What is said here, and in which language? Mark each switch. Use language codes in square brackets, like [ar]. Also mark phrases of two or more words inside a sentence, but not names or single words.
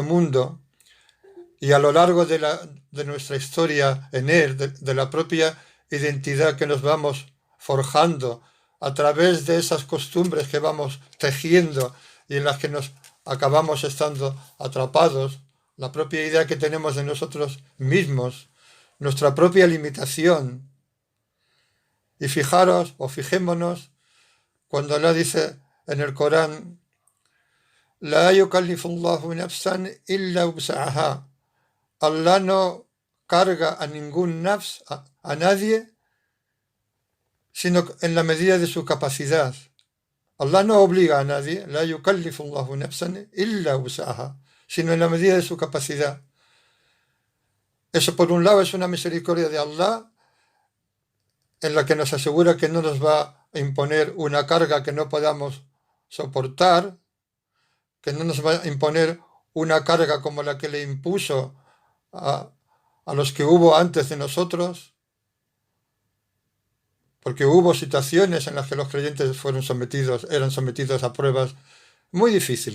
[es] mundo y a lo largo de nuestra historia en él, de la propia identidad que nos vamos forjando a través de esas costumbres que vamos tejiendo y en las que nos acabamos estando atrapados, la propia idea que tenemos de nosotros mismos, nuestra propia limitación. Y fijaros o fijémonos cuando Allah dice en el Corán, [ar] لا يكلف الله نفسا إلا وسعها. [es] Allah no carga a ningún nafs, a nadie, sino en la medida de su capacidad. Allah no obliga a nadie, [ar] لا يكلف الله نفسا إلا وسعها, [es] sino en la medida de su capacidad. Eso por un lado es una misericordia de Allah en la que nos asegura que no nos va a imponer una carga que no podamos soportar, que no nos va a imponer una carga como la que le impuso a los que hubo antes de nosotros, porque hubo situaciones en las que los creyentes eran sometidos a pruebas muy difíciles.